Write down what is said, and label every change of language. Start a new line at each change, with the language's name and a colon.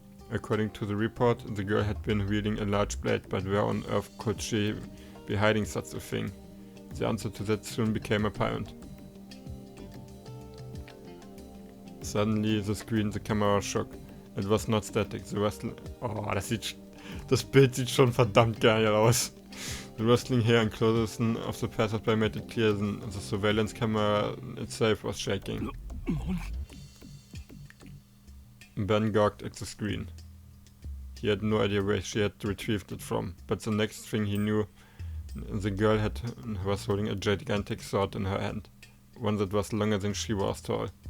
English: According to the report, the girl had been wielding a large blade, but where on earth could she be hiding such a thing? The answer to that soon became apparent. Suddenly, the camera shook. It was not static. The wrestling...
German: Oh, das Bild sieht schon verdammt geil aus.
English: The rustling hair and clothes of the passersby made it clear the surveillance camera itself was shaking. Ben gawked at the screen. He had no idea where she had retrieved it from, but the next thing he knew, the girl was holding a gigantic sword in her hand, one that was longer than she was tall.